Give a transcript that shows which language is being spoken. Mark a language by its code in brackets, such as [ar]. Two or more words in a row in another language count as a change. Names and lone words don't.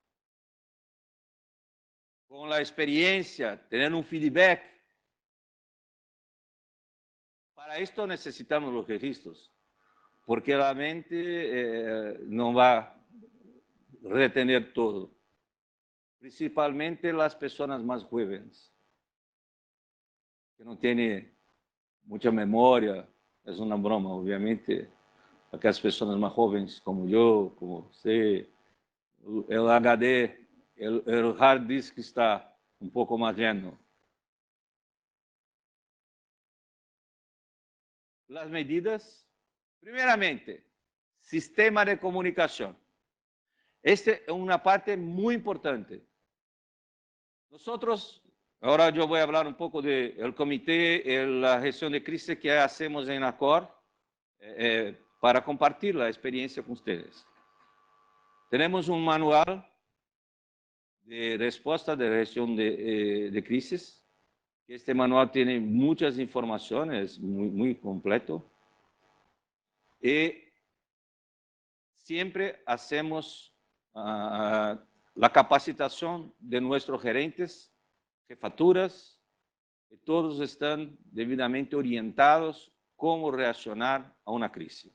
[es] Con la experiencia, tener un feedback Para esto necesitamos los registros, porque la mente no va a retener todo, principalmente las personas más jóvenes, que no tienen mucha memoria. Es una broma, obviamente. [pt] Aquelas pessoas mais jovens como eu, como você, o HD, o [en] hard disk [pt] está um pouco mais lleno. As medidas, primeiramente, sistema de comunicação. Esta é uma parte muito importante. Nós, agora eu vou falar um pouco do comitê e a gestão de crise que hacemos em ACOR, para compartir a experiência com vocês. Temos um manual de resposta de [es] gestión de crisis. Este manual tiene muchas informaciones, muy completo. Y siempre hacemos la capacitación de nuestros gerentes, jefaturas, y todos están debidamente orientados cómo reaccionar a una crisis.